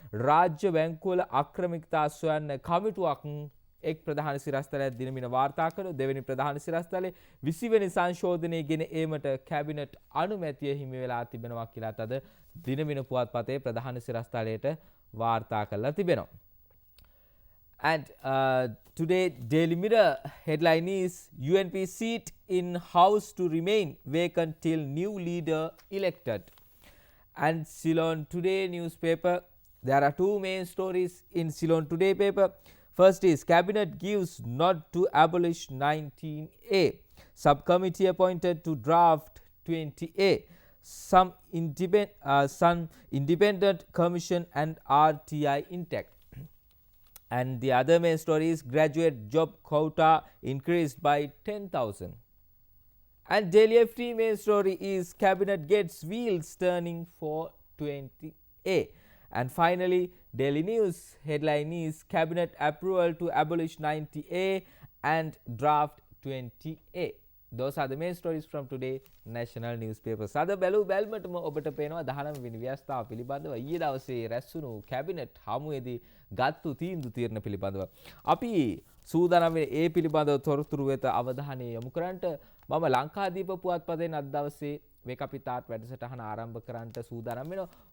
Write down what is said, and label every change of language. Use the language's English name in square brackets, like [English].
[Sinhala] රාජ්‍ය බැංකුවල අක්‍රමිකතා සොයන්න කමිටුවක් එක් ප්‍රධාන සිරස්තලයක් දිනමින වාර්තා කරන දෙවෙනි ප්‍රධාන සිරස්තලේ 20 වෙනි සංශෝධනය ගෙන ඒමට කැබිනට් අනුමැතිය හිමි වෙලා තිබෙනවා කියලා අද දිනමින පුවත්පතේ ප්‍රධාන සිරස්තලයට වාර්තා කරලා තිබෙනවා. [English] And today Daily Mirror headline is UNP seat in House to remain vacant till new leader elected. And Ceylon Today newspaper, there are two main stories in Ceylon Today paper. First is Cabinet gives nod to abolish 19A. Subcommittee appointed to draft 20A. Some independent commission and RTI intact. And the other main story is graduate job quota increased by 10,000. And Daily FT main story is cabinet gets wheels turning for 20A. And finally, Daily News headline is cabinet approval to abolish 90A and draft 20A. Those are the main stories from today national newspapers. [Sinhala] අද බැලුමටම ඔබට පේනවා 19 වෙනි ව්‍යවස්ථාව පිළිබඳව ඊයේ දවසේ රැස්වුණු cabinet හමුවේදී ගත්තු තීන්දුව පිළිබඳව අපි සූදානම් වෙන්නේ ඒ පිළිබඳව තොරතුරු වෙත අවධානය යොමු කරන්නට. මම ලංකාදීප පුවත්පතෙන් අද දවසේ වේක අපිටාට වැඩසටහන ආරම්භ කරන්නට සූදානම් වෙනවා.